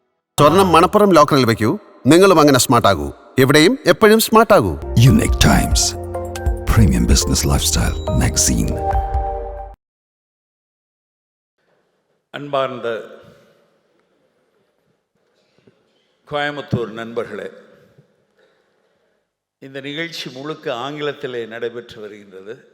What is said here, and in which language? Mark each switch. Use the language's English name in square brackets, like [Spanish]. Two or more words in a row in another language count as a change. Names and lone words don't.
[Malayalam] സ്വർണം മണപ്പുറം ലോക്കറിൽ വെക്കൂ, നിങ്ങളും അങ്ങനെ സ്മാർട്ട് ആകൂ. എവിടെയും എപ്പോഴും സ്മാർട്ട് ആകൂ. [English] Unique Times Premium Business Lifestyle Magazine. [Tamil] அன்பார்ந்த கோயம்புத்தூர் நண்பர்களே, இந்த நிகழ்ச்சி முழுக்க ஆங்கிலத்திலே நடைபெற்று வருகின்றது.